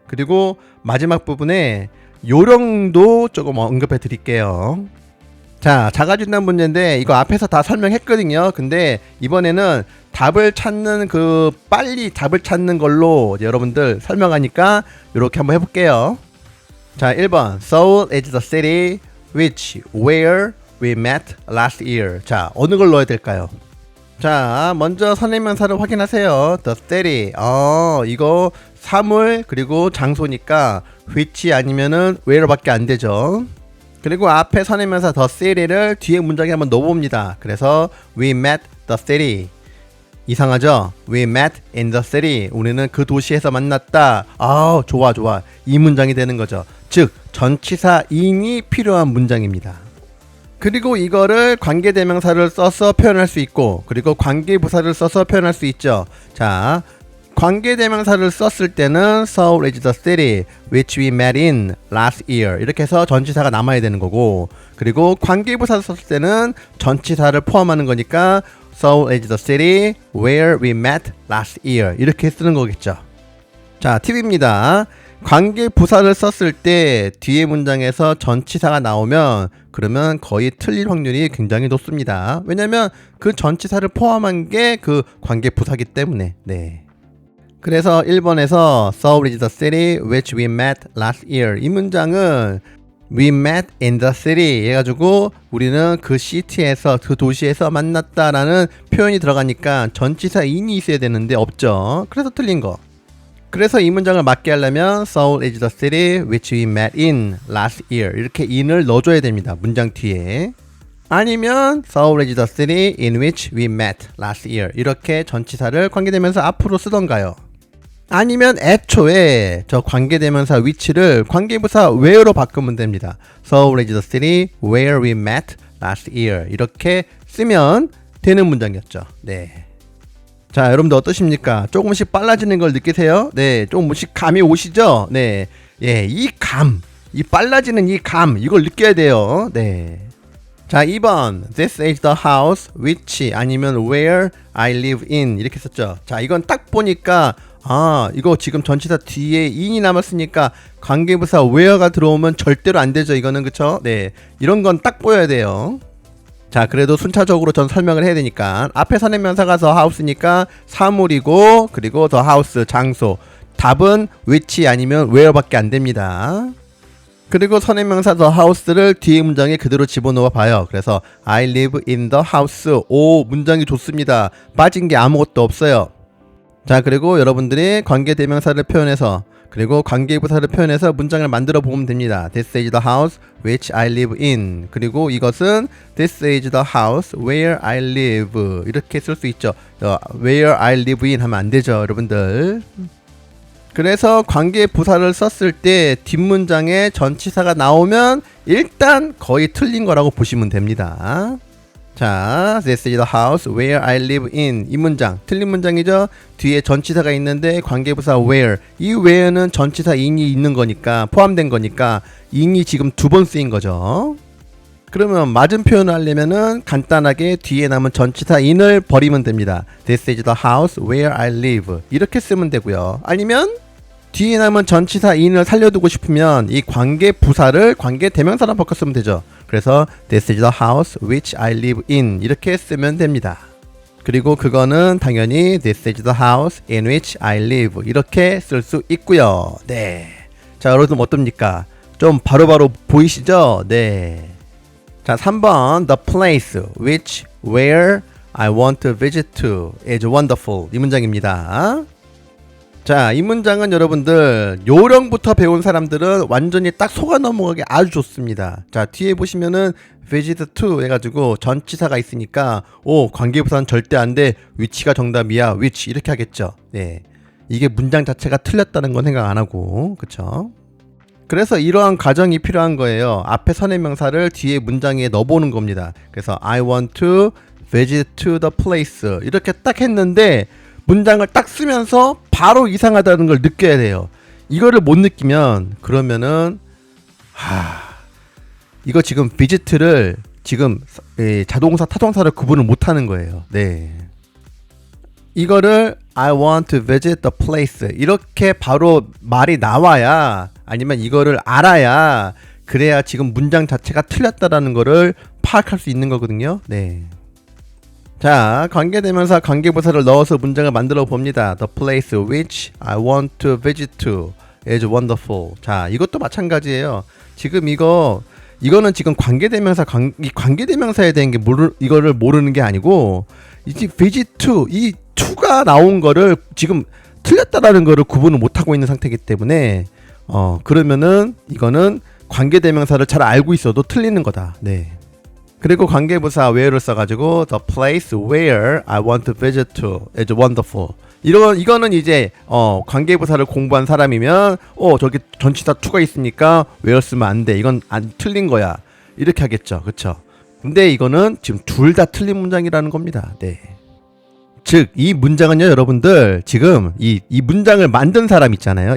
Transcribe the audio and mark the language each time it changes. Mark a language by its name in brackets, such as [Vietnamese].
[Korean] 그리고 마지막 부분에 요령도 조금 언급해 드릴게요. 자, 자가진단 문제인데 이거 앞에서 다 설명했거든요. 근데 이번에는 답을 찾는 빨리 답을 찾는 걸로 여러분들 설명하니까 이렇게 한번 해볼게요. 자, 1번 [English] Seoul is the city where we met last year. [Korean] 자, 어느 걸 넣어야 될까요? 자, 먼저 선행명사를 확인하세요. [English] The city. [Korean] 이거 사물 그리고 장소니까 which 아니면은 where밖에 안 되죠. 그리고 앞에 선행명사 the city를 뒤에 문장에 한번 넣어봅니다. 그래서 [English] we met the city. 이상하죠? We met in the city. [Korean] 우리는 그 도시에서 만났다. 좋아. 이 문장이 되는 거죠. 즉, 전치사 in이 필요한 문장입니다. 그리고 이거를 관계대명사를 써서 표현할 수 있고, 그리고 관계부사를 써서 표현할 수 있죠. 자, 관계대명사를 썼을 때는 [English] Seoul is the city which we met in last year. [Korean] 이렇게 해서 전치사가 남아야 되는 거고, 그리고 관계부사를 썼을 때는 전치사를 포함하는 거니까 [English] Seoul is the city where we met last year. [Korean] 이렇게 쓰는 거겠죠. 자, 팁입니다. 관계부사를 썼을 때 뒤에 문장에서 전치사가 나오면 그러면 거의 틀릴 확률이 굉장히 높습니다. 왜냐면 그 전치사를 포함한 게 그 관계부사기 때문에. 네. 그래서 1번에서 [English] Seoul is the city which we met last year. [Korean] 이 문장은 [English] We met in the city [Korean] 해가지고 우리는 그 시티에서 그 도시에서 만났다라는 표현이 들어가니까 전치사 in이 있어야 되는데 없죠. 그래서 틀린 거. 그래서 이 문장을 맞게 하려면 [English] Seoul is the city which we met in last year [Korean] 이렇게 in을 넣어줘야 됩니다. 문장 뒤에. 아니면 [English] Seoul is the city in which we met last year [Korean] 이렇게 전치사를 관계대명사 앞으로 쓰던가요. 아니면 애초에 저 관계대명사 위치를 관계부사 where로 바꾸면 됩니다. [English] Seoul is the city where we met last year [Korean] 이렇게 쓰면 되는 문장이었죠. 네. 자, 여러분들 어떠십니까? 조금씩 빨라지는 걸 느끼세요? 네, 조금씩 감이 오시죠? 네, 이 빨라지는 이 감, 이걸 느껴야 돼요. 네. 자, 2번 [English] This is the house which [Korean] 아니면 [English] where I live in [Korean] 이렇게 썼죠. 자, 이건 딱 보니까 이거 지금 전치사 뒤에 in이 남았으니까 관계부사 where가 들어오면 절대로 안 되죠. 이거는 그쵸? 네, 이런 건 딱 보여야 돼요. 자, 그래도 순차적으로 전 설명을 해야 되니까 앞에 선행명사가 the house니까 사물이고 그리고 the house 장소 답은 which 아니면 where밖에 안 됩니다. 그리고 선행명사 the house를 뒤에 문장에 그대로 집어넣어 봐요. [English] 그래서 I live in the house. [Korean] 오, 문장이 좋습니다. 빠진 게 아무것도 없어요. 자, 그리고 여러분들이 관계대명사를 표현해서 그리고 관계부사를 표현해서 문장을 만들어 보면 됩니다. [English] This is the house which I live in. [Korean] 그리고 이것은 [English] This is the house where I live. [Korean] 이렇게 쓸 수 있죠. [English] Where I live in [Korean] 하면 안 되죠, 여러분들. 그래서 관계부사를 썼을 때 뒷문장에 전치사가 나오면 일단 거의 틀린 거라고 보시면 됩니다. [English] 자, this is the house where I live in. [Korean] 이 문장 틀린 문장이죠. 뒤에 전치사가 있는데 관계부사 where. 이 where는 전치사 in이 있는 거니까, 포함된 거니까 in이 지금 두 번 쓰인 거죠. 그러면 맞은 표현을 하려면은 간단하게 뒤에 남은 전치사 in을 버리면 됩니다. [English] This is the house where I live. [Korean] 이렇게 쓰면 되고요. 아니면 뒤에 남은 전치사 in을 살려두고 싶으면 이 관계 부사를 관계 대명사로 바꿔 쓰면 되죠. 그래서 [English] This is the house which I live in. [Korean] 이렇게 쓰면 됩니다. 그리고 그거는 당연히 [English] This is the house in which I live. [Korean] 이렇게 쓸 수 있고요. 네. 자, 여러분 어떻습니까? 좀 바로바로 보이시죠? 네. 자, 3번 [English] The place which where I want to visit to is wonderful. [Korean] 이 문장입니다. 자, 이 문장은 여러분들 요령부터 배운 사람들은 완전히 딱 속아 넘어가기 아주 좋습니다. 자, 뒤에 보시면은 visit to 해가지고 전치사가 있으니까 관계부사는 절대 안 돼. 위치가 정답이야. which 이렇게 하겠죠. 네, 이게 문장 자체가 틀렸다는 건 생각 안 하고, 그쵸? 그래서 이러한 과정이 필요한 거예요. 앞에 선행명사를 뒤에 문장에 넣어보는 겁니다. 그래서 [English] I want to visit to the place [Korean] 이렇게 딱 했는데 문장을 딱 쓰면서 바로 이상하다는 걸 느껴야 돼요. 이거를 못 느끼면 그러면은 이거 지금 visit를 지금 자동사 타동사를 구분을 못하는 거예요. 네, 이거를 [English] I want to visit the place [Korean] 이렇게 바로 말이 나와야, 아니면 이거를 알아야, 그래야 지금 문장 자체가 틀렸다라는 거를 파악할 수 있는 거거든요. 네. 자, 관계대명사 관계부사를 넣어서 문장을 만들어 봅니다. [English] The place which I want to visit to is wonderful. [Korean] 자, 이것도 마찬가지예요. 지금 이거는 지금 관계대명사 이 관계대명사에 대한 게 이거를 모르는 게 아니고, 이제 visit to 이 to가 나온 거를 지금 틀렸다라는 거를 구분을 못 하고 있는 상태이기 때문에 그러면은 이거는 관계대명사를 잘 알고 있어도 틀리는 거다. 네. 그리고 관계부사 where를 써가지고 [English] the place where I want to visit to is wonderful. [Korean] 이거는 이제 관계부사를 공부한 사람이면 저기 전치사 to가 있으니까 where 쓰면 안 돼. 이건 안 틀린 거야. 이렇게 하겠죠. 그쵸? 근데 이거는 지금 둘 다 틀린 문장이라는 겁니다. 네. 즉, 이 문장은요, 여러분들, 지금 이 문장을 만든 사람 있잖아요.